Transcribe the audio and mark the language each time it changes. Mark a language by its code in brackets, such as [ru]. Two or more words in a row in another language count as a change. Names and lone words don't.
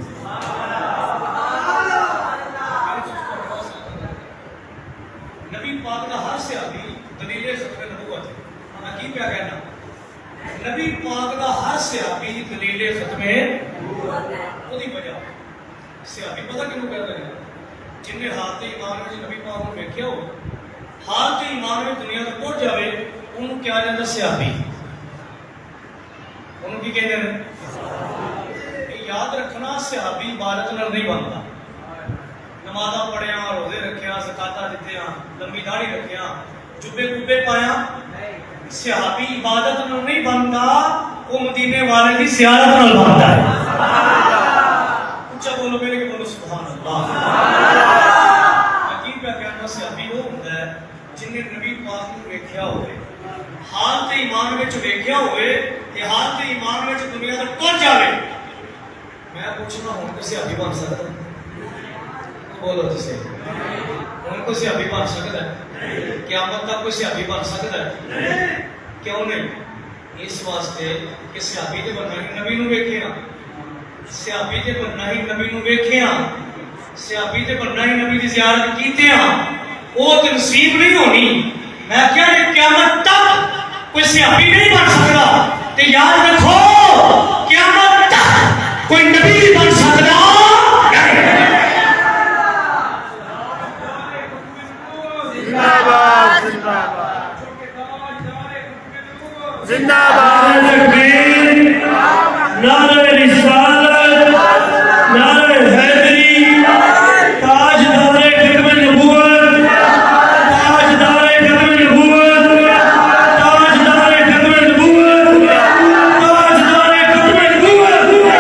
[pa] نبی پاک دا ہر صحابی دلیل ختم نبوت ہے میں کی پیا کہنا نبی پاک دا ہر صحابی دلیل ختم نبوت ہے وہ دی وجہ صحابی پتہ کیوں کہتا ہے جن نے حالت ایمان میں نبی پاک کو دیکھیا ہو حالت ایمان میں دنیا تک پہنچ جاوے انہوں کیا جاتا صحابی انہوں کی کہتے ہیں یاد رکھنا صحابی عبادت نال نہیں بنتا نمازاں پڑھیاں روزے رکھیاں زکاتاں دتیاں لمبی داڑھی رکھیاں جبے کبے پایا صحابی عبادت نال نہیں بنتا وہ مدینے والے کی زیارت نال بنتا ہے اچھا بولو میرے کہ بولو سبحان اللہ یقین پہ کہنا صحابی وہ ہوتا ہے جن نے نبی پاک کو دیکھا ہوئے حالت ایمان وچ دیکھا ہوئے کہ حالت ایمان وچ دنیا تک پہنچ جاوے میں پوچھنا ہوں کہ صحابی بن سکتا بولو جسے ہوں کوئی صحابی بن سکتا ہے قیامت تک کوئی صحابی بن سکتا ہے کیوں نہیں اس واسطے کہ صحابی تے بننا ہی نبی نو ویکھیا صحابی تے بننا ہی نبی نو ویکھیا صحابی تے بننا ہی نبی دی زیارت کیتے ہاں وہ تے نصیب نہیں ہونی میں کیا کہ قیامت تک کوئی صحابی نہیں بن سکتا تے یاد رکھو قیامت تک کوئی نبی نہیں بن سکتا [ur] زندہ باد تکبیر نعرہ رسالت نعرہ حیدری تاجدار ختم نبوت تاجدار ختم نبوت تاجدار ختم نبوت تاجدار ختم نبوت